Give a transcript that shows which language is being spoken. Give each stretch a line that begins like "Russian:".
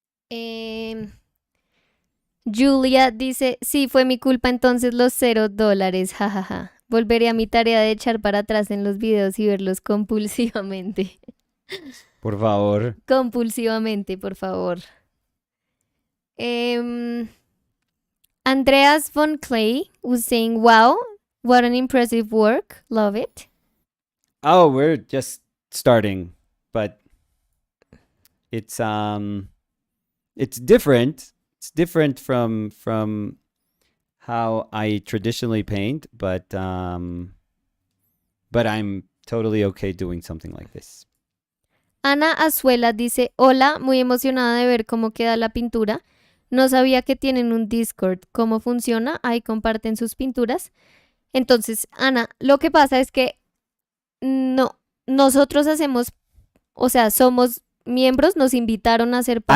Spanish: Em, Julia dice, sí, fue mi culpa entonces los $0, jajaja. Volveré a mi tarea de echar para atrás en los videos y verlos compulsivamente. Por favor. Compulsivamente, por favor.
English: Em, Andreas von Clay was saying, wow, what an impressive work. Love it. Oh, we're just starting, but it's different. It's different from how I traditionally paint, but I'm totally okay doing something like this.
Spanish: Ana Azuela dice, hola, muy emocionada de ver cómo queda la pintura. No sabía que tienen un Discord. ¿Cómo funciona? Ahí comparten sus pinturas. Entonces, Ana, lo que pasa es que no, nosotros hacemos, o sea, somos miembros, nos invitaron a ser